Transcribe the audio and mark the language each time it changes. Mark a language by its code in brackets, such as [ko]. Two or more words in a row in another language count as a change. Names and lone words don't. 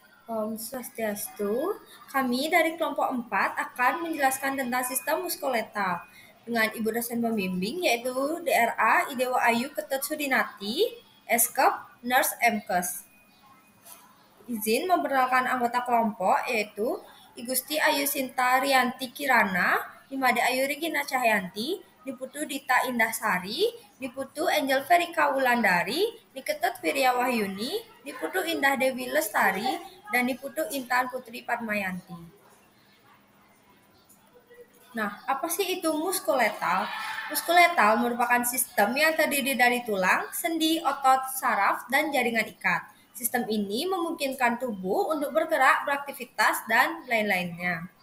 [id] Om Swastiastu, kami dari kelompok 4 akan menjelaskan tentang sistem muskuloskeletal dengan ibu dosen pembimbing yaitu DRA Idewa Ayu Ketut Sudinati, Eskep, Nurse MKes. Izin memperkenalkan anggota kelompok yaitu Igusti Ayu Sinta Rianti Kirana, Nimade Ayu Regina Cahyanti, Diputu Dita Indahsari, Diputu Angel Verika Wulandari, Niketut Wirya Wahyuni, Diputu Indah Dewi Lestari, dan Diputu Intan Putri Padmayanti. Nah, apa sih itu muskuloskeletal? Muskuloskeletal merupakan sistem yang terdiri dari tulang, sendi, otot, saraf, dan jaringan ikat. Sistem ini memungkinkan tubuh untuk bergerak, beraktivitas, dan lain-lainnya.